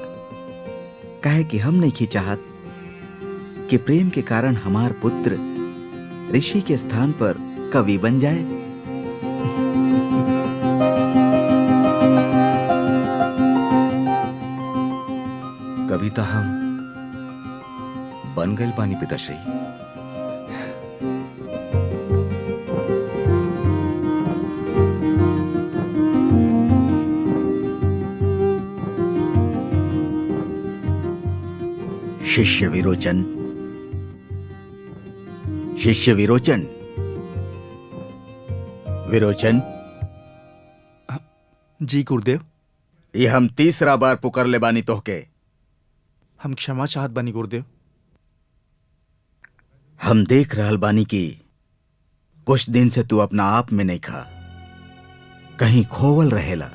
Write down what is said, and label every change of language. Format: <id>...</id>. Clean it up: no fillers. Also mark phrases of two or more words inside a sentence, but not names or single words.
<bho>काहे कि हम नहीं चाहत कि प्रेम के कारण हमार पुत्र ऋषि के स्थान पर कवि बन जाए। कविता हम बन गए बानी पिताश्री। शिष्य विरोचन, शिष्य विरोचन, विरोचन। जी गुरुदेव। ये हम तीसरा बार पुकार ले बानी तोहके। हम क्षमा चाहत बानी गुरुदेव। हम देख रहल बानी कि कुछ दिन से तू अपना आप में नहीं खा, कहीं खोवल रहेला।</bho>